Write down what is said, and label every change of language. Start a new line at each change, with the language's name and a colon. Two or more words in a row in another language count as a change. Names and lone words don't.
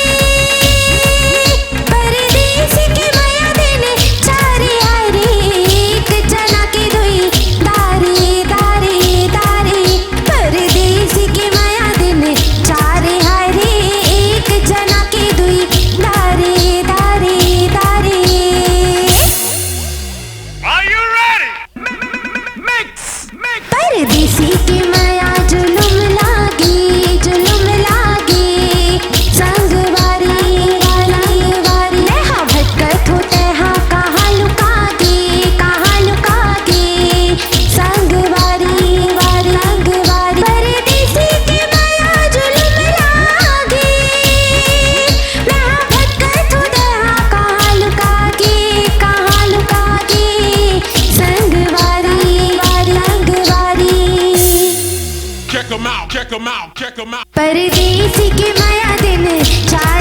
Chhattisgarhi: परदेसी की माया दिन चारे हाय रे एक जना के दुई दारे दारे दारे परदेसी की माया दिन चारे हाय रे एक जना के दुई दारे दारे दारे
English: Are you ready? Mix.
Chhattisgarhi: परदेसी की माया जुलुम लागे संगवारी वाली वारी हाँ भटकत होते हाँ कहाँ लुका के संगवारी वारी संगवारी परदेसी की माया जुलुम लागे हाँ भटकत होते हाँ कहाँ लुका के संगवारी वारी संगवारी
English: Check 'em out.
Chhattisgarhi: परदेसी की माया दिन